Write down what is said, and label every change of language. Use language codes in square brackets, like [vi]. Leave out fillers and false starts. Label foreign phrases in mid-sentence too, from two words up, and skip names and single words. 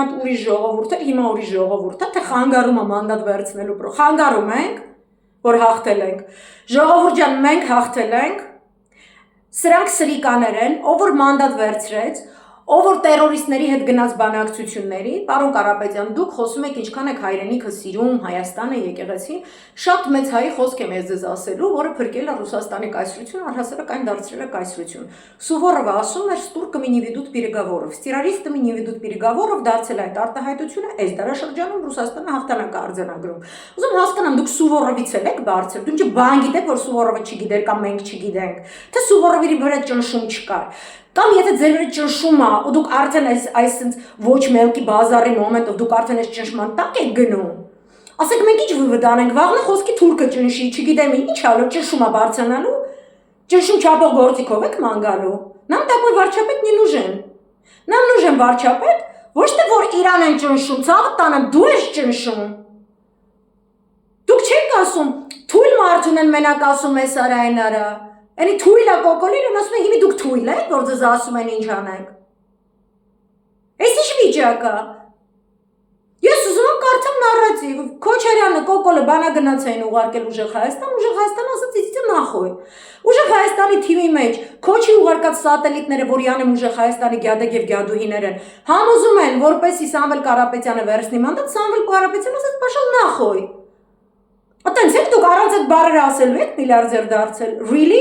[hy] հատ ուրիշ ժողովուրդ էր, հիմա ուրիշ ժողովուրդ է, թե խանգարում է մանդատ վերցնելու, խանգարում ենք, որ հաղթել ենք։ Ժողովուրդ ջան, մենք հաղթել ենք, Սրանք սրիկաներ են, ով որ մանդատ վերցրեց, ով որ terroristների հետ գնաց բանակցությունների, պարոն Կարապետյան, դուք խոսում եք ինչքան եք հայրենիքը սիրում, Հայաստանը, եկեղեցին, շատ մեծ հայի խոսք եմ ես ձեզ ասելու, որը փրկել է Ռուսաստանի կայսրություն, առհասարակ այն դարձրել է կայսրություն։ Սուվորովը ասում էր [ru] «Стурками не ведут переговоров», с террористами не ведут переговоров, [hy] դարձել այդ արտահայտությունը այս դարաշրջանում Ռուսաստանը հաղթանակ է արձանագրում։ Ուզում հասկանամ, դուք Սուվորովից եք բարձր, դուք ինչ բան գիտեք, որ Սուվորովը չգիտեր կամ մենք չգիտենք, թե Սուվորովի վրա ճնշում չկար։ Կամ եթե ձեր վրա ճնշում է, ու դուք արդեն այս ոչ մելքի բազարի մոմենտով դուք արդեն այս ճնշման տակ եք գնում։ Ասեք մենք ինչ վիվդ անենք, վաղն խոսքի թուրքը ճնշի, չգիտեմ ինչ ալու ճնշում է բարձրանալու, ճնշում չափող գործիքով եք ման գալու։ [ru] Нам такой [hy] վարչապետ [ru] не нужен։ Нам нужен [hy] վարչապետ, ոչ թե որ Իրան են ճնշում, ցավը տանեմ, դու ես ճնշում։ Դուք չեք ասում, թույլ մարդուն են մենակ ասում ես արա այն արա։ Էնի թույլ է կոկոլին, ասում են հիմի դուք թույլ եք, որ ձեզ ասում են ինչ անեք։ Այս ինչ վիճակ է։ Ես ուզում եմ կարդամ նարատիվ, Քոչարյանը, Կոկոլը բանագնաց էին ուղարկել ուժեղ Հայաստան, ուժեղ Հայաստանը ասաց [ru] идите нахуй։ [hy] Ուժեղ Հայաստանի թիմի մեջ Քոչի ուղարկած սատելիտները, որ յանը ուժեղ Հայաստանի գյադեկ եւ գյադուհիներ են, համոզում են, որպեսի Սամվել Կարապետյանը վերցնի մանդատ, Սամվել Կարապետյանը ասաց [ru] пошёл нахуй։ [hy] Ատենց եք դուք առանց այդ բառերը ասելու եք միլիարդեր դարձել։ Really?